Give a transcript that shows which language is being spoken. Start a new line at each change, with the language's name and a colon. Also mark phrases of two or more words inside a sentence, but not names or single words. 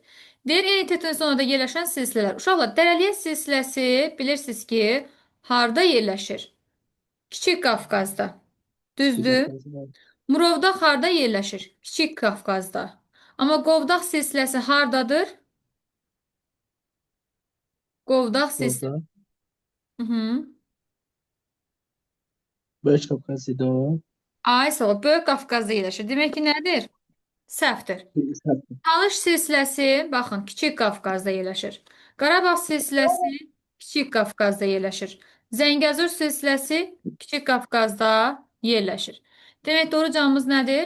Azerbaijani: Deyir, eyni tektonik yerləşən silsilələr. Uşaqlar, Dərəliyə silsiləsi bilirsiniz ki, harda yerləşir? Kiçik Qafqazda.
Turkish: güzel
Azerbaijani: Düzdür?
Turkish: kazanıyor.
Azerbaijani: Murovdağ harda yerləşir? Kiçik Qafqazda. Amma Qovdaq silsiləsi hardadır? Qovdaq silsiləsi. Orada. Hı -hı.
Turkish: Böyle çok kazanıyor.
Azerbaijani: Ay sağ ol. Böyük Qafqazda yerləşir. Demək ki, nədir? Səhvdir. Talış silsiləsi, baxın, Kiçik Qafqazda yerləşir. Qarabağ silsiləsi Kiçik Qafqazda yerləşir. Zəngəzur silsiləsi Kiçik Qafqazda yerləşir. Demək, doğru cavabımız nədir?